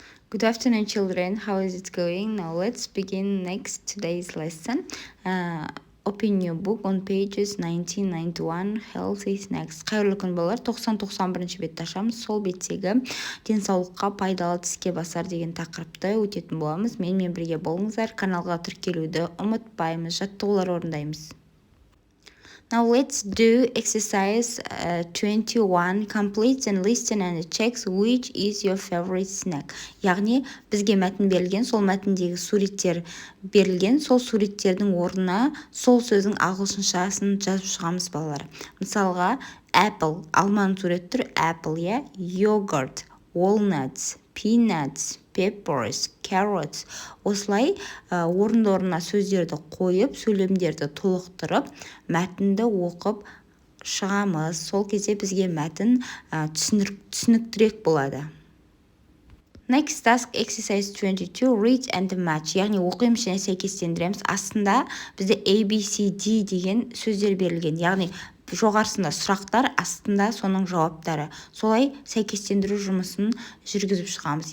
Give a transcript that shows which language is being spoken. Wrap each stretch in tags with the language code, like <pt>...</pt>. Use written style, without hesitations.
<en>Good afternoon, children. How is it going? Now let's begin next today's lesson. Open your book on pages 1991, Healthy Snacks.</en> <kk>Қайырлы күн балалар. 90-91 бетті ашамыз. Сол беттегі денсаулыққа пайдалы тіске басар деген тақырыпты өтетін боламыз. Менімен бірге болыңыздар. Каналға тіркелуді ұмытпаймыз. Жаттығулар орындаймыз.</kk> <en>Now let's do exercise 21. Complete and listen and checks which is your favorite snack.</en> <kk>Яғни бізге мәтін берілген, сол мәтіндегі суреттер берілген, сол суреттердің орнына сол сөздің ағылшыншасын жазып шығамыз балалар. Мысалға, apple, алманың суреті тұр, apple, yeah?</kk> <en>Yogurt, walnuts, peanuts, peppers, carrots.</en> <kk>Осылай орынды-орнына сөздерді қойып, сөйлемдерді толықтырып, мәтінді оқып шығамыз. Сол кезде бізге мәтін түсініктірек болады.</kk> <en>Next task, exercise 22, read and match.</en> <kk>Яғни оқимыз және сәйкестендіреміз. Астында бізде A, B, C, D деген сөздер берілген. Яғни жоғарысында сұрақтар, астында соның жауаптары. Солай сәйкестендіру жұмысын жүргізіп шығамыз.</kk>